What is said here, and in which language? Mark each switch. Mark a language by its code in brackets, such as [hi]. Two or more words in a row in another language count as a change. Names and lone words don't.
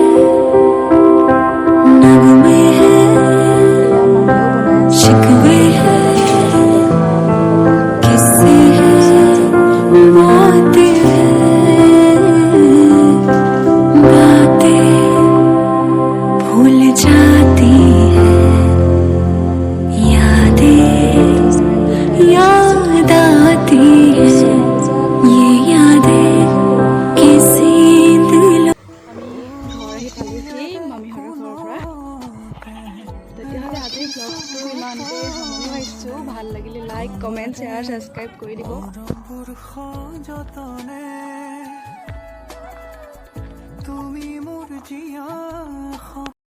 [hi] नगमे हैं, शिकवे हैं, किस्से हैं, बातें हैं, बातें भूल जाती हैं, यादें याद आती हैं, ये यादें किसी दिलों। [as] আমি ঘৰ আহি পালোহি মামীহঁতৰ ঘৰৰ পৰা। তেতিয়াহ'লে আজিৰ ব্লগটো ইমানতে সামৰণি মাৰিছোঁ। ভাল লাগিলে [en] like, comment, share, subscribe [as] কৰি দিব। তুমি মোৰ জিয়া